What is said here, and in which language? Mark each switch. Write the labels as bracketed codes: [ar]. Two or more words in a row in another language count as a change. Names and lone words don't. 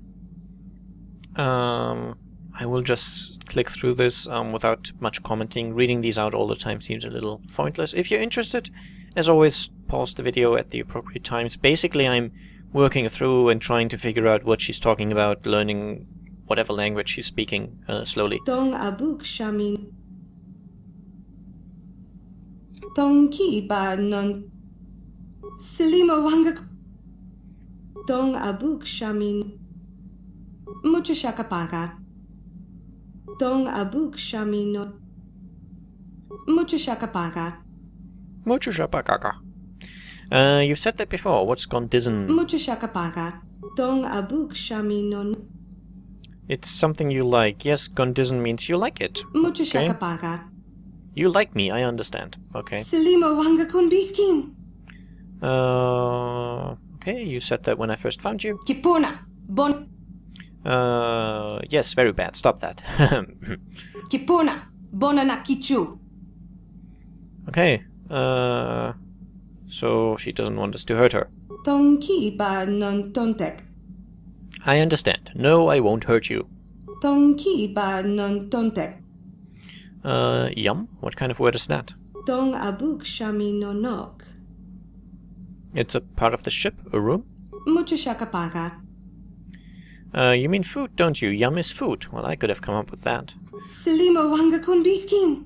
[en] I will just click through this without much commenting. Reading these out all the time seems a little pointless. If you're interested, as always, pause the video at the appropriate times. Basically, I'm working through and trying to figure out what she's talking about, learning whatever language she's speaking slowly. Dong abuk shami. Dong ki ba non. Selima wanga. Dong abuk shami. Mucho shakapaka. Dong abuk shami no. Mucho shakapaka. Mucho shapakaka. You've said that before. What's Gondizen? Mucho shakapaka. Dong abuk shami no. It's something you like. Yes, Gondizen means you like it. Mucho Okay. shakapaka. You like me, I understand. Okay. Selima wanga kon king. Okay, you said that when I first found you. Kipuna. Bon. Yes, very bad. Stop that. Kipuna. Bonana kichu. Okay, so she doesn't want us to hurt her. Dong ki ba non tontek. I understand. No, I won't hurt you. Dong ki ba non tontek. Yum? What kind of word is that? Dong abuk shami no nok. It's a part of the ship? A room? Mucho shakapaka. You mean food, don't you? Yum is food. Well, I could have come up with that. Selima wanga kon king.